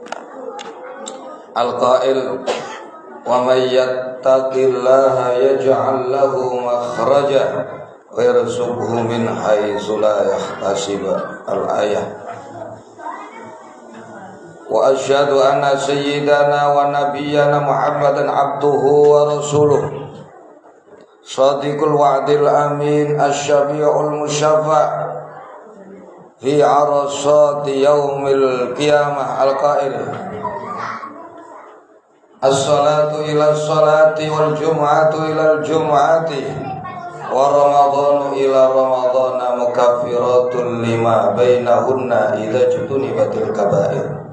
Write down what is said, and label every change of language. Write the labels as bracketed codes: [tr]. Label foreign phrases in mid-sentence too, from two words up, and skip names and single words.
[ar] القائل ومن يتق الله يجعل له مخرجا ويرزقه من حيث لا يحتسب الآية وأشهد أن سيدنا ونبينا محمدا عبده ورسوله صادق الوعد الأمين الشافع المشفع في عرصات يوم القيامة القائل الصلاة إلى الصلاة والجمعة إلى الجمعة ورمضان إلى رمضان مكفرات لما بينهن إذا اجتنبت الكبائر.